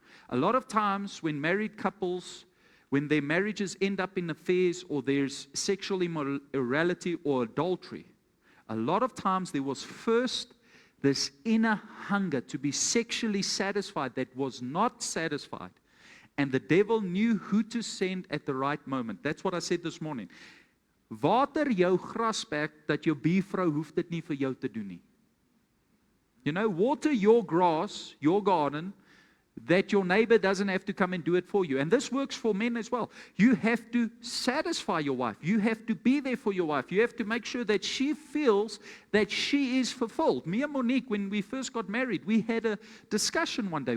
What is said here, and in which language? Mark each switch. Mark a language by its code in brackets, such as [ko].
[en] A lot of times when married couples, when their marriages end up in affairs or there's sexual immorality or adultery, a lot of times there was first this inner hunger to be sexually satisfied that was not satisfied. And the devil knew who to send at the right moment. That's what I said this morning. [af] Water jou grasperk dat jou buurvrou hoef dit nie vir jou te doen nie. [en] You know, water your grass, your garden, that your neighbor doesn't have to come and do it for you. And this works for men as well. You have to satisfy your wife. You have to be there for your wife. You have to make sure that she feels that she is fulfilled. Me and Monique, when we first got married, we had a discussion one day.